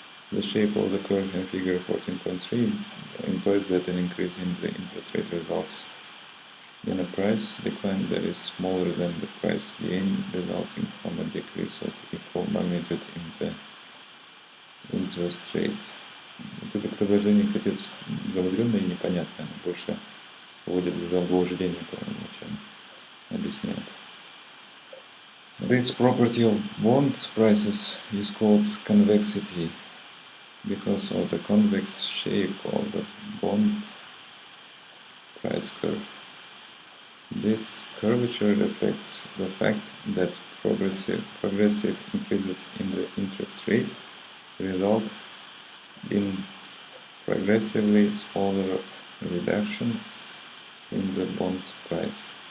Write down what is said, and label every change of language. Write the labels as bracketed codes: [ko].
[en] The shape of the curve in figure 14.3 implies that an increase in the interest rate results in a price decline that is smaller than the price gain resulting from a decrease of equal magnitude in the interest rate. [ru] Вот это предложение капец замудренное и непонятное, оно больше вводит в заблуждение, чем объясняет. [en] This property of bond prices is called convexity because of the convex shape of the bond price curve. This curvature reflects the fact that progressive increases in the interest rate result in progressively smaller reductions in the bond price.